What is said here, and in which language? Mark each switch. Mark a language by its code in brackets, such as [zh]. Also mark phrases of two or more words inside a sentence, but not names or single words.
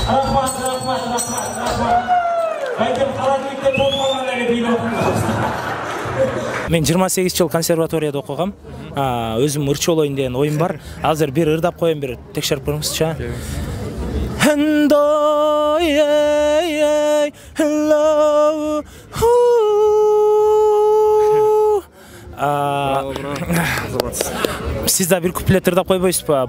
[ky] Мен 28 жыл консерваторияда оқығам. Өзім ырчы болайын деген ойым бар. Азыр бир ырдап коем, бир текшерип көрүңүзчү. Сиз да бир куплет ырдап койбойсузбу?